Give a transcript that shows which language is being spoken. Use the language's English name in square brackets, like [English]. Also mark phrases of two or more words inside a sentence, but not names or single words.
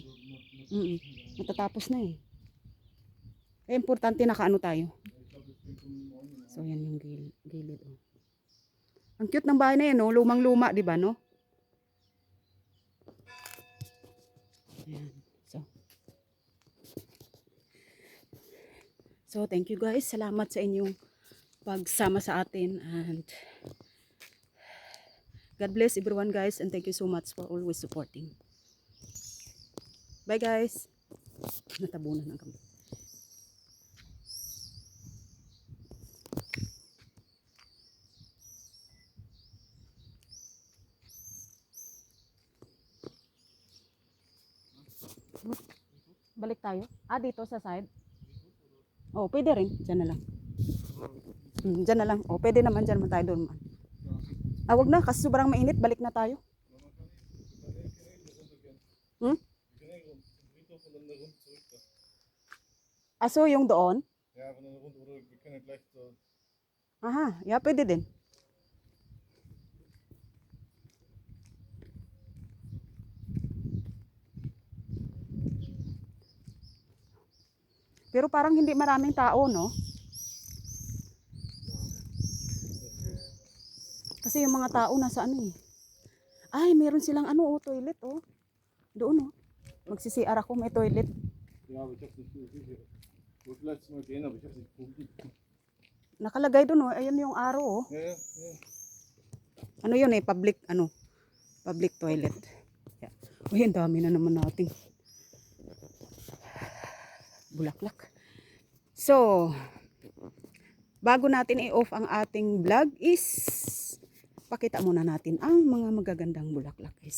[Filipino] Matatapos na eh. Eh, importante nakaano tayo. So, yan yung gilid. Oh. Ang cute ng bahay na yan, no? Lumang-luma, di ba, no? Ayan. [English] So, thank you guys. [Filipino] Salamat sa inyong pagsama sa atin. [English] And God bless everyone, guys. And thank you so much for always supporting. Bye, [Filipino] guys. Natabunan ng kami. Balik tayo. Ah, dito sa side. Oh, pwede rin. Diyan na lang. Diyan na lang. Oh, pwede naman dyan man tayo doon man. Ah, wag na. Kasi sobrang mainit. Balik na tayo. Aso yung doon? [Dutch] Ja, van een rondom. We kunnen gleich. [Filipino] Aha, yeah, pwede din. Pero parang hindi maraming tao, no? Kasi yung mga tao nasa ano eh. Ay, meron silang ano, oh, toilet, oh. Doon, oh. Magsi-CR ako, may toilet. [German] Ja, aber ich hab's nicht gesehen. Ich wollte letztes Mal gehen, aber ich hab's nicht gefunden. [Filipino] Nakalagay doon, oh. Ayun yung arrow, oh. [German] Ja, ja. [Filipino] Ano yun eh, [English] public toilet. [Filipino] Yeah. Uy, ang dami na naman nating bulaklak. So, bago natin i-off ang ating vlog is pakita muna natin ang mga magagandang bulaklak, guys.